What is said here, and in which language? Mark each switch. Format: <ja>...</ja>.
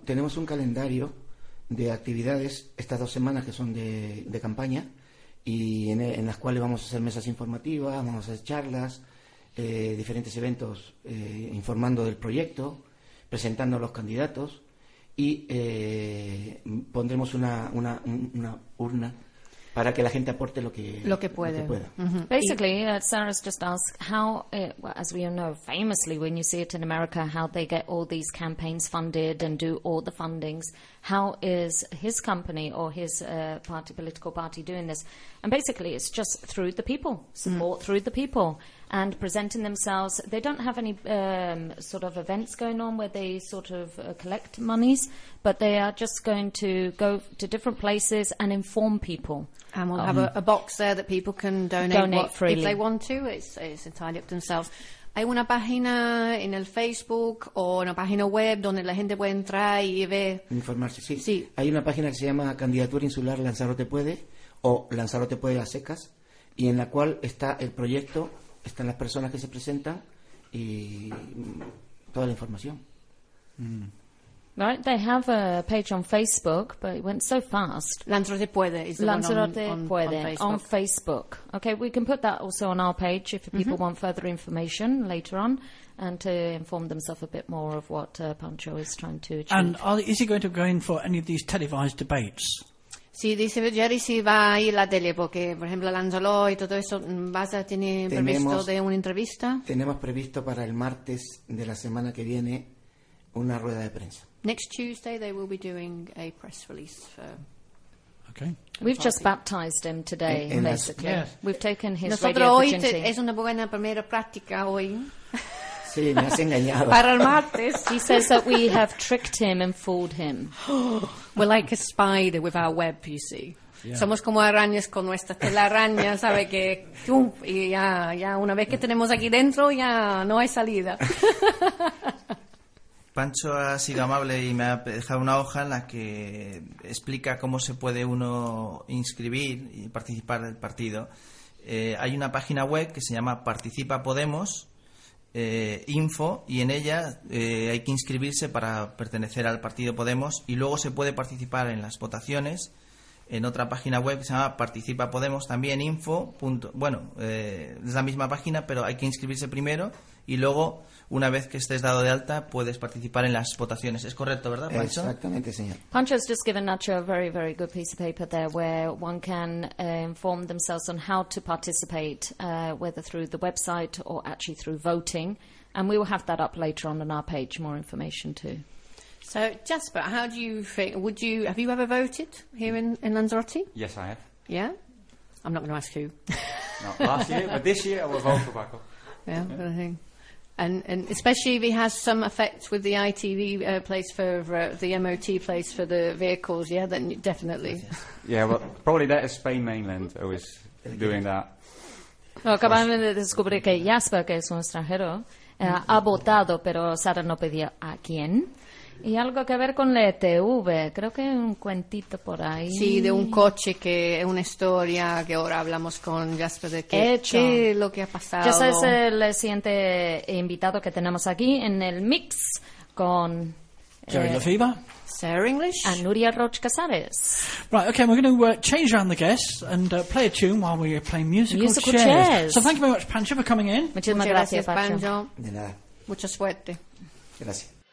<es>Tenemos un calendario de actividades estas 2 semanas que son de campaña y en las cuales vamos a hacer mesas informativas, vamos a hacer charlas, diferentes eventos informando del proyecto, presentando a los candidatos y pondremos una urna para que la gente aporte lo que puede. Lo que pueda. Mm-hmm.</es> <en>Basically, Sarah's just asked how, as we know, famously, when you see it in America, how they get all these campaigns funded and do all the fundings. How is his company or his party, political party, doing this? And basically, it's just through the people, support through the people, and presenting themselves. They don't have any sort of events going on where they sort of collect monies, but they are just going to go to different places and inform people. And we'll have a box there that people can donate freely. If they want to, it's entirely up to themselves.</en> <es>Hay una página en el Facebook o una página web donde la gente puede entrar y ver... Informarse, sí. Sí. Hay una página que se llama Candidatura Insular Lanzarote Puede o Lanzarote Puede Las Secas, y en la cual está el proyecto, están las personas que se presentan y toda la información. Mm.</es> <en>Right, they have a page on Facebook, but it went so fast. Lanzarote Puede is the Lanzarote one Puede on Facebook. Okay, we can put that also on our page if people want further information later on and to inform themselves a bit more of what Pancho is trying to achieve. And is he going to go in for any of these televised debates?</en> <es>Sí, dice Jerry, si va a ir la tele, porque, por ejemplo, Lanzarote y todo eso, ¿vas a tener previsto de una entrevista? Tenemos previsto para el martes de la semana que viene una rueda de prensa.</es> <en>Next Tuesday they will be doing a press release for... Okay. We've just baptized him today, basically. Yes. We've taken his</en> <es>Nosotros</es> <en>radio virginity.</en> <es>Nosotros hoy es una buena primera práctica hoy. Sí, me has engañado. Para el martes.</es> <en>He says that we have tricked him and fooled him. We're like a spider with our web, you see. Yeah.</en> <es>Somos como arañas con nuestra telaraña, sabe que... Y ya una vez que tenemos aquí dentro, ya no hay salida. Pancho ha sido amable y me ha dejado una hoja en la que explica cómo se puede uno inscribir y participar del partido. Hay una página web que se llama Participa Podemos, info, y en ella hay que inscribirse para pertenecer al partido Podemos, y luego se puede participar en las votaciones en otra página web que se llama Participa Podemos, también info, punto. Bueno, es la misma página, pero hay que inscribirse primero y luego... Una vez que estés dado de alta, puedes participar en las votaciones. Es correcto, ¿verdad, Pancho? Exactamente, señor.</es> <en>Pancho's just given Nacho a very, very good piece of paper there where one can inform themselves on how to participate, whether through the website or actually through voting. And we will have that up later on our page, more information too. So, Jasper, how do you think, have you ever voted here in Lanzarote? Yes, I have. Yeah? I'm not going to ask who. Not last year, but this year I will vote for Paco. Yeah, okay. I think. And especially if he has some effect with the ITV place for the MOT place for the vehicles, yeah, then definitely. Yeah, well, probably that is Spain mainland who is doing that.</en> <es>Well, acabamos de descubrir que Jasper, que es un extranjero, ha votado, pero Sara no pedía a quién. Y algo que ver con la ETV, creo que hay un cuentito por ahí. Sí, de un coche que es una historia que ahora hablamos con Jasper de qué es lo que ha pasado. Jasper es el siguiente invitado que tenemos aquí en el mix con... Jerry Lefebvre.</es> <en>Sarah English. And Nuria Roch Casares. Right, okay, we're going to change around the guests and play a tune while we play musical chairs. Chairs. So thank you very much, Pancho, for coming in.</en> <es>Muchísimas gracias, Pancho. De nada. Mucha suerte. Gracias.</es>